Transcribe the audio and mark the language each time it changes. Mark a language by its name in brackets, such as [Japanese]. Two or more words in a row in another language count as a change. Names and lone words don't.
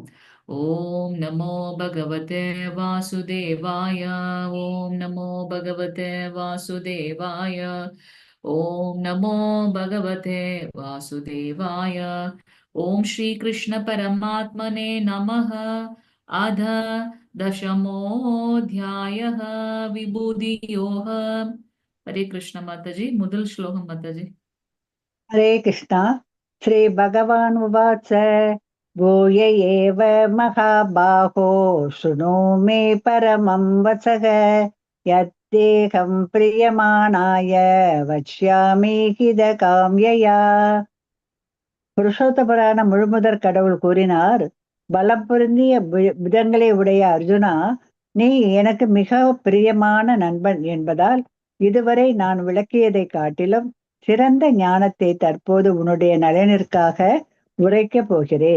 [Sanskrit] ॐ नमो भगवते वासुदेवाय, ॐ नमो भगवते वासुदेवाय, ॐ नमो भगवते वासुदेवाय, ॐ श्री कृष्ण परमात्मने नमः. अथ தசமோऽध्यायः विभूति योग. [Tamil] ஹரே கிருஷ்ண மாதாஜி. முதல் ஸ்லோகம் மாதாஜி. [Sanskrit] हरे कृष्णा। श्री भगवान उवाच भूय एव महाबाहो शृणु मे परमं वचः यद्देहं प्रियमाणाय वक्ष्यामि हितकाम्यया। [Tamil] புருஷோத்தபரான முழுமுதற் கடவுள் கூறினார், பலம் பொருந்திய புதங்களை உடைய அர்ஜுனா, நீ எனக்கு மிக பிரியமான நண்பன் என்பதால் இதுவரை நான் விளக்கியதை காட்டிலும் சிறந்த ஞானத்தை தற்போது உன்னுடைய நலனிற்காக உரைக்கப் போகிறேன்.